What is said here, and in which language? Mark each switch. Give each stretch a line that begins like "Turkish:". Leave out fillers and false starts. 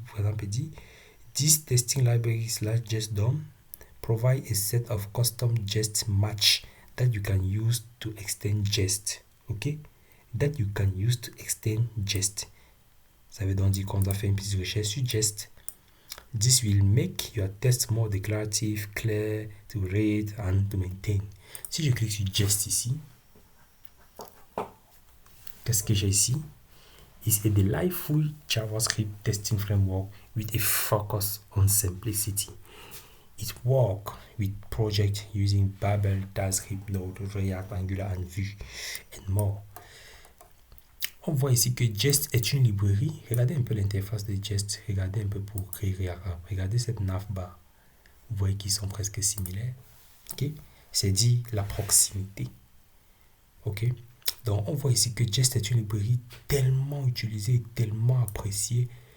French: Par exemple, dit,
English: this testing library / Jest DOM provide a set of custom Jest match that you can use to extend Jest. Ok? That you can use to extend Jest.
French: Ça veut donc dire qu'on doit faire une petite recherche sur Jest.
English: This will make your test more declarative, clear to read and to maintain.
French: Si je clique sur Jest ici, qu'est-ce que j'ai ici?
English: It's a delightful JavaScript testing framework with a focus on simplicity. It works with projects using Babel, TypeScript, Node, React, Angular, and Vue, and more.
French: On voit ici que Jest est une librairie. Regardez un peu l'interface de Jest. Regardez un peu pour créer React. Regardez cette navbar. Vous voyez qu'ils sont presque similaires. Ok? C'est dit la proximité. Ok? Donc, on voit ici que Jest est une librairie tellement utilisée, tellement appréciée.